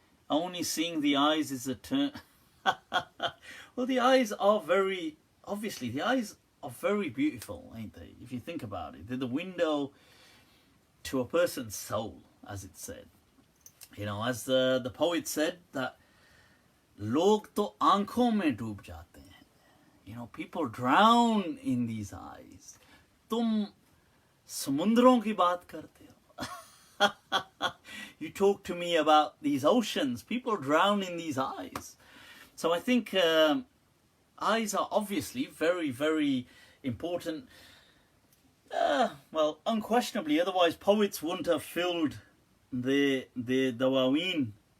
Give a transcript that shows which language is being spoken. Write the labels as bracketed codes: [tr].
[en] Only seeing the eyes is a turn. Well, the eyes are very beautiful, ain't they? If you think about it, they're the window to a person's soul, as it said. As the poet said, that [ur] लोग तो आंखों में डूब जाते हैं. [en] You know, people drown in these eyes. [ur] तुम समुद्रों की बात करते हो. [en] You talk to me about these oceans. People drown in these eyes. So I think eyes are obviously very, very important. Well, unquestionably, otherwise poets wouldn't have filled the dawaween.